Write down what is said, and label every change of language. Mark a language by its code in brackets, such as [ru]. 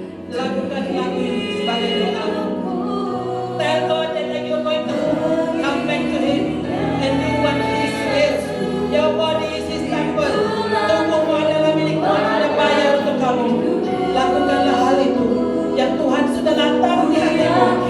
[id] Lakukan lagu ini sebagai doa. [en] Tell God that you're going to come back to Him and do what He says. Your body is His temple. [id] Tubuhmu adalah milik Tuhan, sudah bayar untuk kamu. Lakukanlah hal itu yang Tuhan sudah lantar di hatimu.